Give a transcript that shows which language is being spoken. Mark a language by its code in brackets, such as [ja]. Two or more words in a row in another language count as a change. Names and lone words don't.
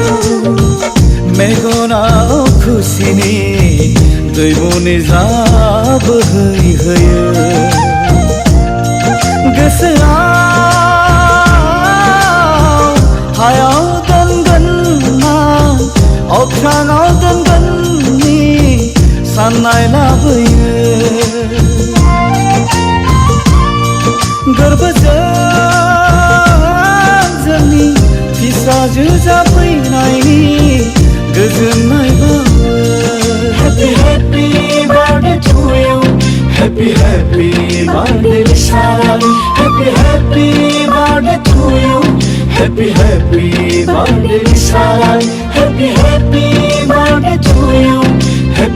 [brx] मेगनाव खुसिनि दैमुनि जाबोहैहोयो गोसोआव हायाव दोनगोन ना अख्राङाव दोनगोन साननाय लाबोयो गोरबोजों जोंनि फिसाजो जाफैनायनि गोजोननाय बावो [en] Happy, happy Happy happy birthday Lisharani, happy happy birthday to you. Happy happy birthday Lisharani, happy happy birthday to you.